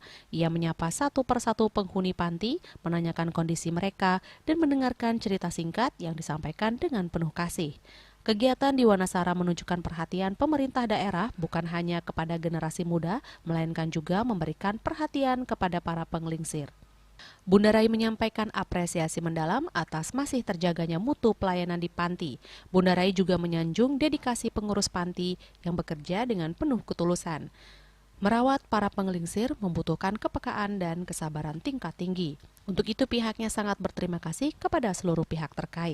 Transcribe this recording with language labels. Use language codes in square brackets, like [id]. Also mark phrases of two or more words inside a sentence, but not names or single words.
[id] Ia menyapa satu persatu penghuni panti, menanyakan kondisi mereka, dan mendengarkan cerita singkat yang disampaikan dengan penuh kasih. Kegiatan di Wanasara menunjukkan perhatian pemerintah daerah bukan hanya kepada generasi muda, melainkan juga memberikan perhatian kepada para penglingsir. Bunda Rai menyampaikan apresiasi mendalam atas masih terjaganya mutu pelayanan di panti. Bunda Rai juga menyanjung dedikasi pengurus panti yang bekerja dengan penuh ketulusan. Merawat para pengelingsir membutuhkan kepekaan dan kesabaran tingkat tinggi. Untuk itu pihaknya sangat berterima kasih kepada seluruh pihak terkait.